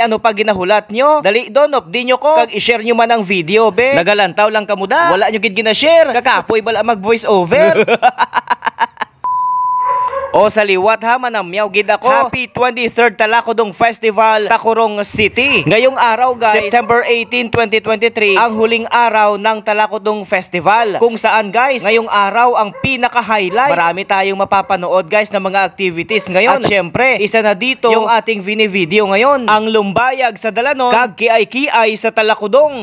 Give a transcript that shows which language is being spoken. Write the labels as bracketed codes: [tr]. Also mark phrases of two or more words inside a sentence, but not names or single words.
[hil] Ano pa ginahulat nyo? Dali don di nyo ko kag i-share nyo man ang video be. Nagalantaw lang kamuda. Wala nyo gid gina-share. Kakapoy bala mag voice over. O sa liwat ha, manamyaw gid ako. [en] Happy 23rd Talakudong Festival, Tacurong City. [tl] Ngayong araw guys, September 18, 2023, ang huling araw ng Talakudong Festival. Kung saan guys, ngayong araw ang pinaka-highlight. Marami tayong mapapanood guys ng mga activities ngayon. At syempre, isa na dito yung ating video ngayon. [hil] Ang lumbayag sa Dalanon, kag kiay-kiay sa Talakudong.